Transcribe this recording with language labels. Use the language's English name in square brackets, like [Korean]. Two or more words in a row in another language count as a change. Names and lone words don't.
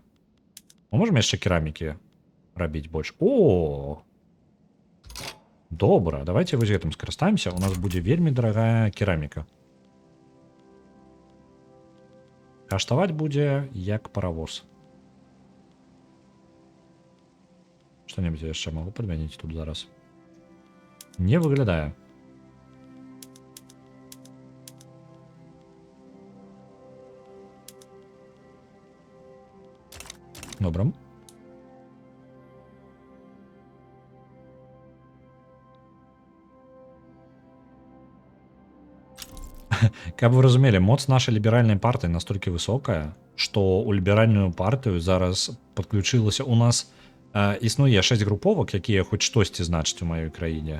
[Belarusian] Мы можам яшчэ керамікі рабіць больш. Добра, давайте вось гэтым скарыстаемся, у нас будзе вельмі дарагая кераміка. Каштаваць будзе як паравоз. Что-нибудь я яшчэ могу падмяніць тут зараз? Не выглядае. Добра. Каб вы разумелі, моц нашай ліберальнай партыі настолькі высокая, што ў ліберальную партыю зараз падключылася у нас існуе 6 груповак, якія хоць штосьці значаць у маёй краіне.